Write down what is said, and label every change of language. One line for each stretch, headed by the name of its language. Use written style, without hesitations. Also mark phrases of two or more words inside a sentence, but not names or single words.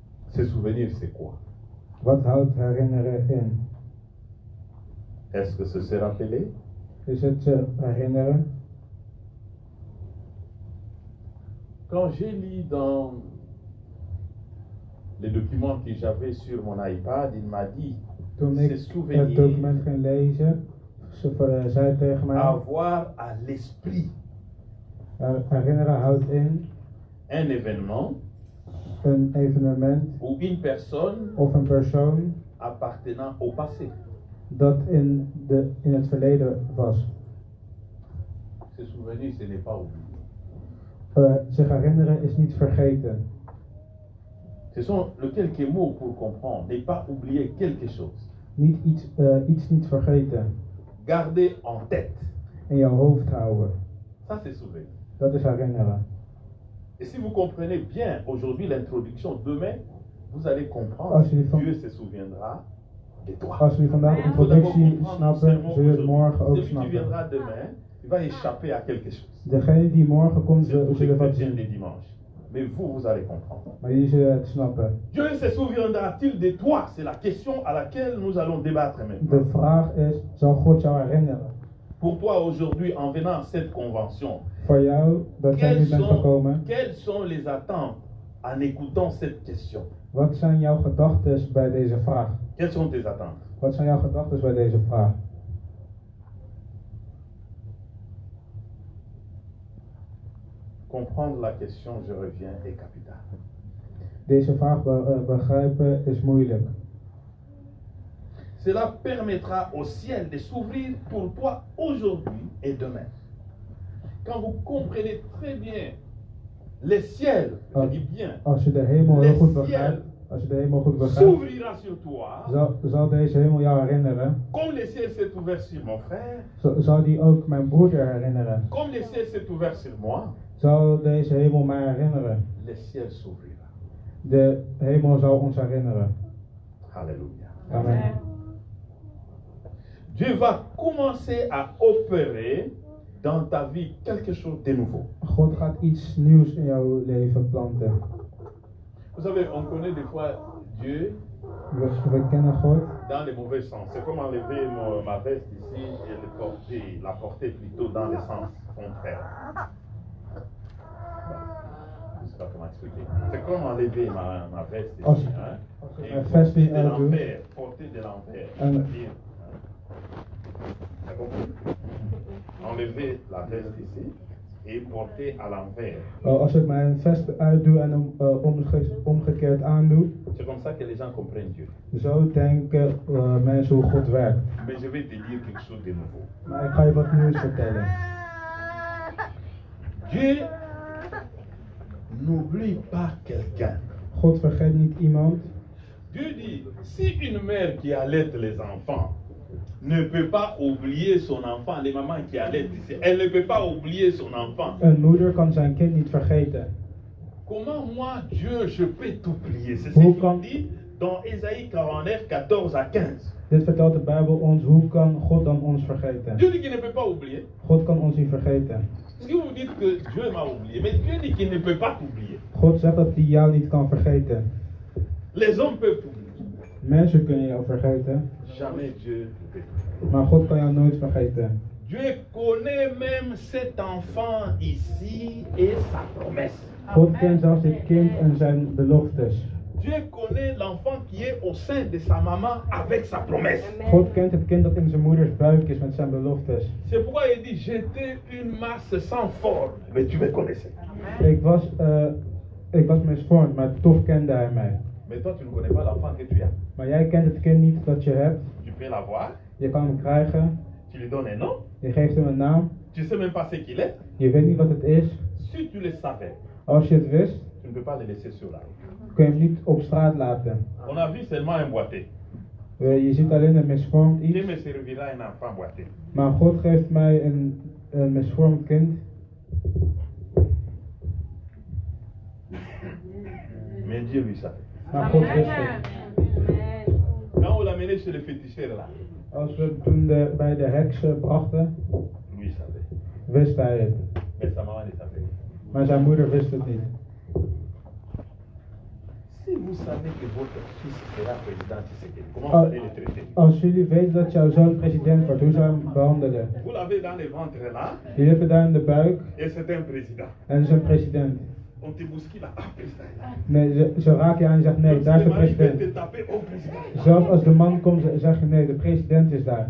French: Se souvenir, c'est quoi?
Dutch: Wat houdt herinneren in?
French: Est-ce que c'est se rappeler?
Dutch: Is het se herinneren?
French: Quand j'ai lu dans les documents que j'avais sur mon iPad, il m'a dit
Dutch: Toen
French: se
Dutch: ik het
French: souvenir,
Dutch: document ging lezen, ze zei tegen mij,
French: avoir à l'esprit
Dutch: herinneren houdt in
French: un événement
Dutch: een evenement
French: ou une personne
Dutch: of een persoon
French: appartenant au passé.
Dutch: dat in het verleden was.
French: Se souvenir, ce n'est pas oublier.
Dutch: Zich herinneren is niet vergeten.
French: Ce sont quelques mots pour comprendre. Ne pas oublier quelque chose.
Dutch: Niet iets niet vergeten.
French: Garder en tête.
Dutch: In jouw hoofd houden.
French: Ça, c'est souvenir.
Dutch: Dat is herinneren.
French: Et si vous comprenez bien aujourd'hui l'introduction, demain, vous allez comprendre
Dutch: Als jullie
French: que
Dutch: van-
French: Dieu se souviendra de toi.
Dutch: Als jullie vandaag de
French: Il faut d'abord
Dutch: introductie
French: comprendre
Dutch: snappen,
French: seulement
Dutch: zul je het morgen
French: aujourd'hui.
Dutch: ook
French: Celui qui
Dutch: snappen.
French: viendra demain, il va échapper à quelque chose.
Dutch: Degene die morgen komt,
French: C'est pour les
Dutch: zullen wat
French: chrétiens
Dutch: zien.
French: des dimanches. Mais vous, vous allez comprendre.
Dutch: Maar jullie zullen het snappen.
French: Dieu se souviendra-t-il de toi? C'est la question à laquelle nous allons débattre maintenant.
Dutch: De vraag is, zal God jou herinneren?
French: Pour toi aujourd'hui, en venant à cette convention,
Dutch: Voor jou, dat jij nu bent gekomen,
French: quelles sont les attentes en écoutant cette question?
Dutch: wat zijn jouw gedachten bij deze vraag?
French: Quelles sont tes attentes?
Dutch: Wat zijn jouw gedachten bij deze vraag?
French: Comprendre la question, je reviens, est capital.
Dutch: Deze vraag begrijpen is moeilijk.
French: Cela permettra au ciel de s'ouvrir pour toi aujourd'hui et demain. Quand vous comprenez très bien les ciels, je dis bien,
Dutch: Als je de hemel heel goed begrijpt,
French: s'ouvrira sur toi,
Dutch: zal deze hemel jou herinneren.
French: comme le ciel s'est ouvert sur mon frère,
Dutch: Zal die ook mijn broeder herinneren?
French: comme le ciel s'est ouvert sur moi,
Dutch: Zal deze hemel mij herinneren?
French: le ciel s'ouvrira.
Dutch: De hemel zal ons herinneren.
French: Alléluia. Amen. Dieu va commencer à opérer dans ta vie quelque chose de nouveau.
Dutch: God gaat iets nieuws in jouw leven planten.
French: Vous savez, on connaît des fois Dieu
Dutch: We kennen God
French: dans le mauvais sens. C'est comme enlever ma veste ici et la porter plutôt dans le sens contraire. Je ne sais pas comment expliquer. C'est comme enlever ma veste ici. Hein, et porter de l'envers. Porter de l'envers. C'est-à-dire, t'as compris? Enlever la veste ici et porter à l'envers.
Dutch: Als ik mijn vest uitdoe en omgekeerd aandoe,
French: C'est comme ça que les gens comprennent Dieu.
Dutch: zo denken mensen hoe God werkt.
French: Mais je vais te dire quelque chose de nouveau.
Dutch: Maar ik ga je wat nieuws vertellen.
French: Dieu n'oublie pas quelqu'un.
Dutch: God vergeet niet iemand.
French: Dieu dit, si une mère qui allaite les enfants ne peut pas oublier son enfant, les mamans qui allaitent ici, elle ne peut pas oublier son enfant.
Dutch: Een moeder kan zijn kind niet vergeten.
French: Comment moi, Dieu, je peux t'oublier? C'est ce qu'il dit dans Ésaïe 49, 14 à 15.
Dutch: Dit vertelt de Bijbel ons, hoe kan God dan ons vergeten?
French: Dieu dit qu'il ne peut pas oublier.
Dutch: God kan ons niet vergeten.
French: Parce que vous dites que Dieu m'a oublié, mais Dieu dit qu'il ne peut pas t'oublier.
Dutch: God zegt dat hij jou niet kan vergeten.
French: Les hommes peuvent t'oublier.
Dutch: Mensen kunnen jou vergeten,
French: Jamais Dieu ne peut t'oublier.
Dutch: maar God kan jou nooit vergeten.
French: Dieu connaît même cet enfant ici et sa promesse.
Dutch: God kent zelfs dit kind en zijn beloftes.
French: Dieu connaît l'enfant qui est au sein de sa maman avec sa promesse.
Dutch: God kent het kind dat in zijn moeders buik is met zijn beloftes.
French: C'est pourquoi il dit, j'étais une masse sans forme, mais tu me connaissais.
Dutch: Ik was misvormd, maar toch kende hij mij.
French: Mais toi, tu ne connais pas l'enfant que tu as.
Dutch: Maar jij kent het kind niet dat je hebt.
French: Tu peux l'avoir,
Dutch: Je kan hem krijgen.
French: tu lui donnes un nom,
Dutch: Je geeft hem een naam.
French: tu sais même pas ce qu'il est.
Dutch: Je weet niet wat het is.
French: Si tu le savais,
Dutch: Als je het wist,
French: tu ne peux pas le laisser sur la route.
Dutch: kun je hem niet op straat laten.
French: On a vu seulement un boité.
Dutch: Je ziet alleen een misvormd
French: Dieu
Dutch: iets.
French: me servira un enfant boité.
Dutch: Maar God geeft mij een misvormd kind.
French: Mais Dieu lui savait.
Dutch: Maar God wist het.
French: Quand on l'a mené chez le féticheur là,
Dutch: Als we het toen bij de heksen brachten,
French: lui savait.
Dutch: wist hij het.
French: Mais sa maman ne savait.
Dutch: Maar zijn moeder wist het niet.
French: Si vous savez que votre fils sera président Tshisekedi, comment Ah. vous allez le traiter?
Dutch: Als jullie weten dat jouw zoon president wordt, hoe zou je hem behandelen?
French: Vous l'avez dans le ventre là,
Dutch: Jullie hebben daar in de buik
French: et c'est un président.
Dutch: en dat is een president.
French: On te bouscule là, ah, président est là.
Dutch: Nee, ze raken je aan en zeggen nee, daar is de
French: Le mari peut
Dutch: president.
French: te taper, oh, président.
Dutch: Zelfs als de man komt, zeg je nee, de president is daar.